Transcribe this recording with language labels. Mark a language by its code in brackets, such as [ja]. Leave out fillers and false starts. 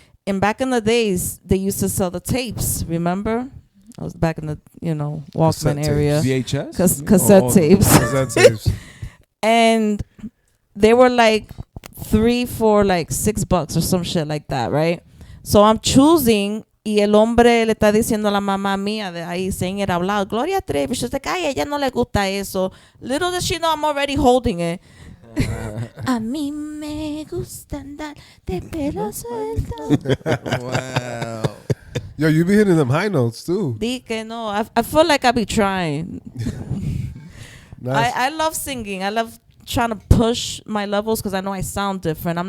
[en] And back in the days, they used to sell the tapes. Remember? I was back in the Walkman Cassette area. VHS? Cassette tapes. Cassette tapes. And they were like 3 for like $6 or some shit like that, right? So I'm choosing. [es] Y el hombre le está diciendo a la mamá mía de ahí, [en] saying it out loud, [es] Gloria Trevi. [en] She's like, [es] ay, a ella no le gusta eso. [en] Little does she know I'm already holding it. [es] A mí me gusta andar de pelo suelto. [en] Wow. Yo, you be hitting them high notes too. [es] Di que no. [en] I feel like I be trying. Nice. I love singing. I love trying to push my levels because I know I sound different.